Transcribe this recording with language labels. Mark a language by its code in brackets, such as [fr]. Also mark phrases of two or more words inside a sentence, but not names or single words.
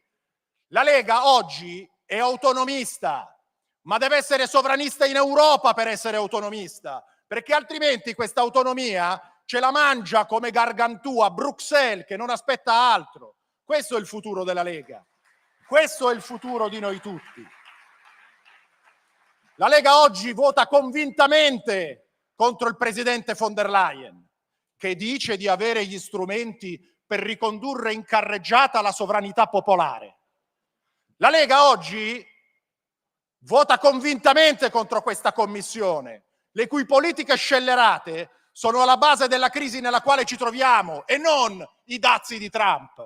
[it] La Lega oggi è autonomista, ma deve essere sovranista in Europa per essere autonomista, perché altrimenti questa autonomia ce la mangia come Gargantù Bruxelles, che non aspetta altro. Questo è il futuro della Lega, questo è il futuro di noi tutti. La Lega oggi vota convintamente contro il presidente von der Leyen, che dice di avere gli strumenti per ricondurre in carreggiata la sovranità popolare. La Lega oggi vota convintamente contro questa commissione, le cui politiche scellerate sono alla base della crisi nella quale ci troviamo e non i dazi di Trump.